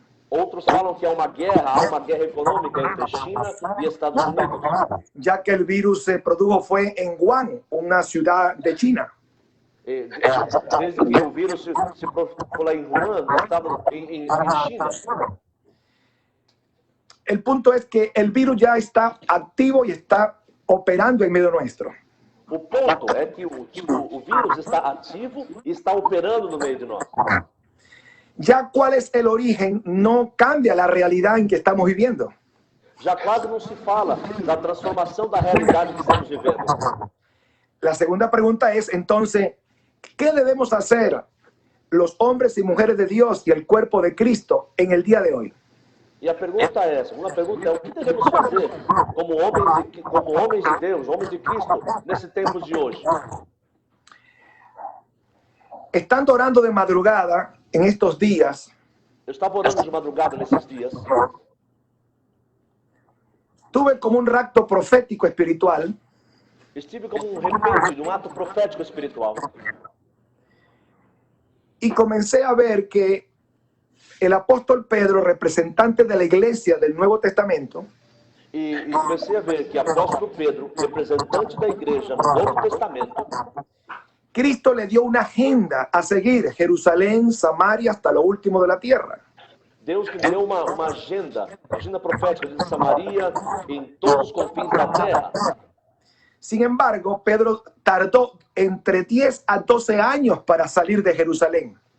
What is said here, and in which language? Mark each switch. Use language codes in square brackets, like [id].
[pt] Outros falam que há uma guerra econômica entre China e Estados Unidos. [es] Ya que el virus se produjo fue en Wuhan, una ciudad de China. [pt] Desde que o vírus se propagou lá em Wuhan, estava em China. [es] El punto es que el virus ya está activo y está operando en medio nuestro. [pt] O ponto é que o vírus está ativo e está operando no meio de nós. [es] Ya cuál es el origen no cambia la realidad en que estamos viviendo. [pt] Já quase não se fala da transformação da realidade que estamos vivendo. [es] La segunda pregunta es entonces, ¿qué debemos hacer los hombres y mujeres de Dios y el cuerpo de Cristo en el día de hoy? [pt] E a pergunta é essa, uma pergunta é o que devemos fazer como homens de Deus, homens de Cristo, nesse tempo de hoje? [es] Estando orando de madrugada en estos días, [pt] Eu estava orando de madrugada nesses dias, [es] tuve como un rapto profético espiritual [pt] estive como repente, um ato profético espiritual. [es] y comencé a ver que el apóstol Pedro, representante de la iglesia del Nuevo Testamento, [pt] E comecei a ver que apóstolo Pedro, representante da igreja no Novo Testamento, [es] Cristo le dio una agenda a seguir: Jerusalén, Samaria, hasta lo último de la tierra. [pt] Deus lhe deu uma agenda profética de Samaria em todos os confins da terra. [es] Sin embargo, Pedro tardó entre 10 a 12 años para salir de Jerusalén.